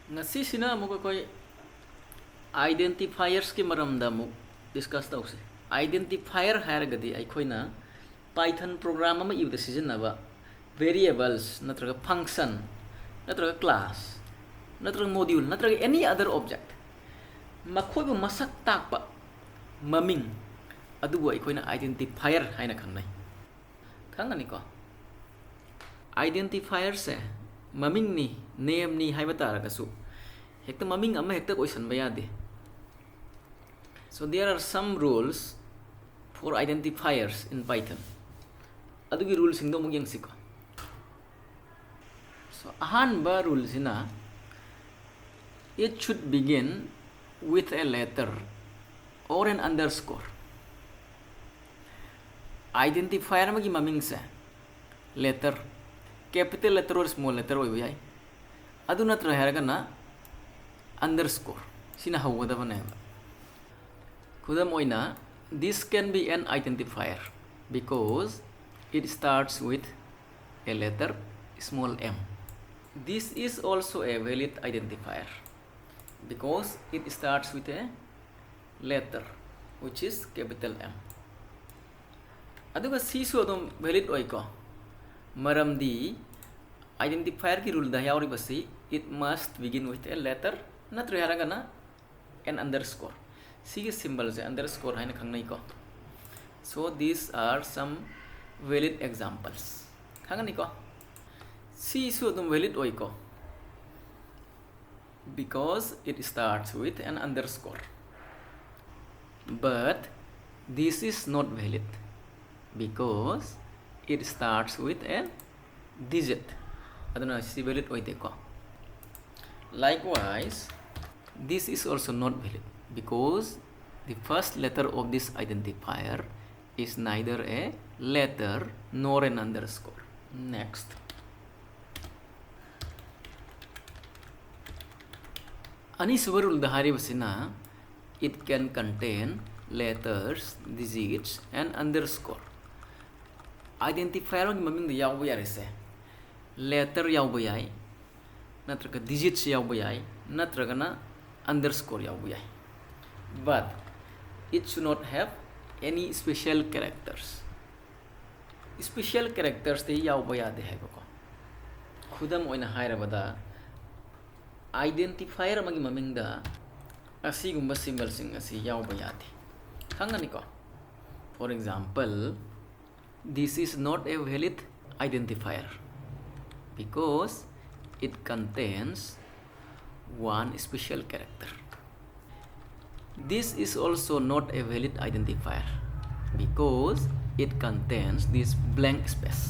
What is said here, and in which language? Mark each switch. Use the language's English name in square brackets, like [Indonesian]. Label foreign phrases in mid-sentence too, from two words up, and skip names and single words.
[Manipuri] ngasi sina mo koi identifiers ki maramda mu discuss tause identifier haragadi ai khoina python program ama iu decision naba variables natraga function natraga class natraga module natraga [English] any other object [Manipuri] makhoi bu masak takpa maming adubu ai khoina identifier haina khangnai khangani ko identifier se maming ni name ni haiba taragasu hekta maming ama hekta oisan ba yade. [English] So there are some rules for identifiers in Python. [Manipuri] Adugi rules singdo mo yang siko. [English] So [Manipuri] ahanba rule sina [English] it should begin with a letter or an underscore. [Manipuri] Identifier magi maming sa letter [English] capital letter or small letter [Manipuri] oi yai. Adu natra heraga na underscore sina hawada baneba. Kudam oina [English] this can be an identifier because it starts with a letter small m. This is also a valid identifier because it starts with a letter which is capital M. [Manipuri] Aduga sisu adum valid oiko maramdi identifier ki rule da yauri basi [English] it must begin with a letter natra haragana an underscore. [Manipuri] See symbols underscore haina khangnai ko. [English] So these are some valid examples. [Manipuri] Khangani ko. See isu adum valid oi ko [English] because it starts with an underscore. But this is not valid because it starts with a digit. [Manipuri] Aduna see valid oi deko. [English] Likewise, this is also not valid because the first letter of this identifier is neither a letter nor an underscore. Next. [Manipuri] Ani subarul dahari basina [English] it can contain letters, digits and underscore. [Manipuri] Identifier ng maming da yaw bayar ise letter yaw bayay natraga digits yaw bayay natraga na underscore yaw bayay. [English] But it should not have any special characters. Special characters [Manipuri] te yaw bayade hai ko. Khudam oina haira bada identifier magi maming da asi gumba symbol sing asi yaw bayade. Khangani ko. [English] For example, this is not a valid identifier because it contains one special character. This is also not a valid identifier because it contains this blank space.